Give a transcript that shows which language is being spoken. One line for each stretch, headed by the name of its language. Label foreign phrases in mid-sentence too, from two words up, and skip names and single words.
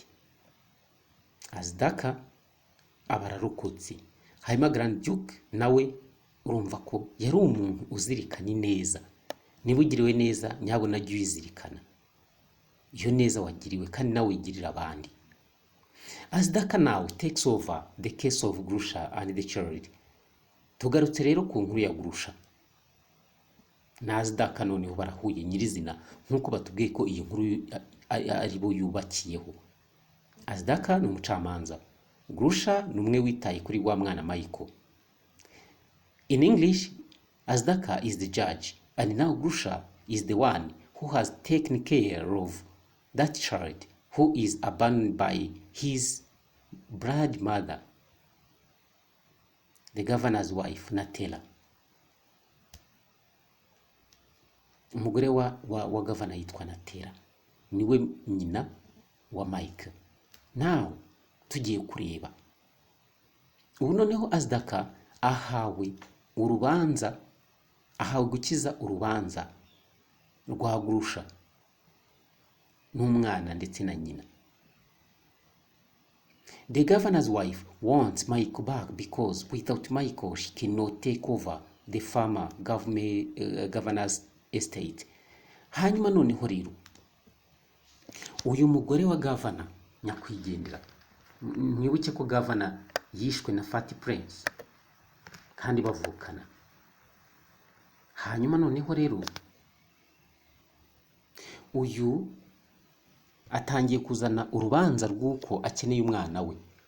Kinyarwanda: Azdaka abararokotse. Hanyuma Grand Duke nawe urumva ko yari umuntu uzirikana neza. Niba ugiriwe neza nyabona jya uyizirikana iyo neza wagiriwe, kandi nawe wigirira abandi.
English: Azdaka now takes over the case of Grusha and the child.
Kinyarwanda: Tugarutse rero ku nkuru ya Grusha na Azdaka, noneho barahuye nyirizina nk'uko batubwiye ko iyi nkuru ari bo yubakiyeho. Azdaka ni umucamanza, Grusha ni umwe witaye kuri wa mwana Michael.
English: In English, Azdaka is the judge, and now Grusha is the one who has taken care of that child who is abandoned by his blood mother, the governor's wife, Natela.
Kinyarwanda: Umugore wa governor yitwa Natela, niwe nyina wa Mike. Now tugiye kureba ubu noneho Azdaka ahawe gukiza urubanza rwa Grusha n'umwana ndetse na nyina.
English: The governor's wife wants Michael back because without Michael she cannot take over the farmer governor's estate.
Kinyarwanda: Hanyuma noneho rero uyu mugore wa governor nyakwigendera, mwibuke ko governor yishwe na Fat Prince kandi bavukana. Hanyuma noneho rero uyu atangiye kuzana urubanza rw'uko akeneye umwana we.